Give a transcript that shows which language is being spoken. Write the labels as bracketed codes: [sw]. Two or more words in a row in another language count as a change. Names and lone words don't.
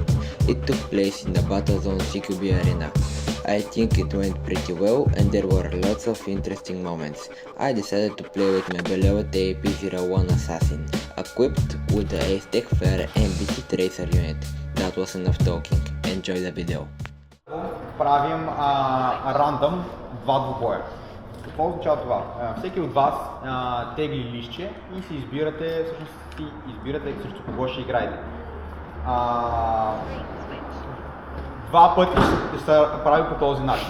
[en] It took place in the Battlezone CQB arena. I think it went pretty well and there were lots of interesting moments. I decided to play with my beloved AP-01 Assassin, equipped with the Ace-Tech Flare and BT Tracer unit. That was enough talking. Enjoy the video. [bg] Правим рандъм два двубоя. Какво означава това? Всеки от вас тегли листче и си избирате, срещу кого ще играете. Два пъти ще се прави по този начин.